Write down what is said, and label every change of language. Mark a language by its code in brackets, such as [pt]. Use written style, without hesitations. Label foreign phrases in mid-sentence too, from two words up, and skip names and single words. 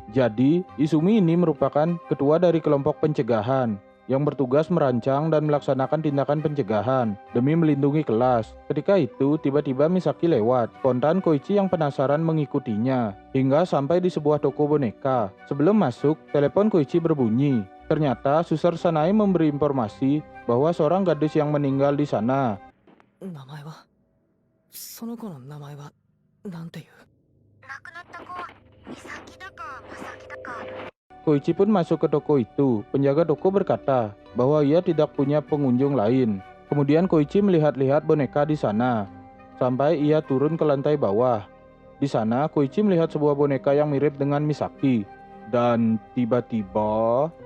[id] Jadi, Izumi ini merupakan ketua dari kelompok pencegahan yang bertugas merancang dan melaksanakan tindakan pencegahan demi melindungi kelas. Ketika itu, tiba-tiba Misaki lewat. Spontan Koichi yang penasaran mengikutinya, hingga sampai di sebuah toko boneka. Sebelum masuk, telepon Koichi berbunyi. Ternyata Suster Sanae memberi informasi bahwa seorang gadis yang meninggal di sana. [ja] 名前は？その子の名前はなんていう？亡くなった子は美咲だか正木だか。 [id] Koichi pun masuk ke toko itu. Penjaga toko berkata bahwa ia tidak punya pengunjung lain. Kemudian Koichi melihat-lihat boneka di sana, sampai ia turun ke lantai bawah. Di sana, Koichi melihat sebuah boneka yang mirip dengan Misaki. Dan tiba-tiba,